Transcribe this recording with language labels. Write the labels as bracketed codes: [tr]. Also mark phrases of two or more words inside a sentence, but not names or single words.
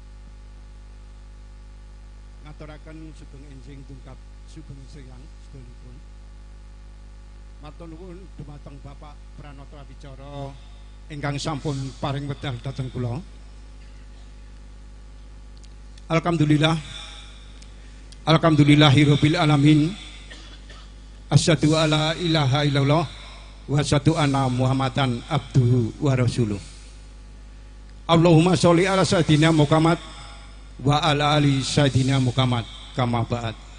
[jv] Ngaturaken sugeng enjing tungkap sugeng seyang seduluripun. Matur nuwun dumateng Bapak Pranoto Abicara ingkang sampun paring wedal dhateng kula. Alhamdulillah. [ar] الحمد لله رب العالمين. أشهد أن لا إله إلا الله وأشهد أن محمدا عبده ورسوله. اللهم صل على سيدنا محمد وعلى آل سيدنا محمد كما بعد.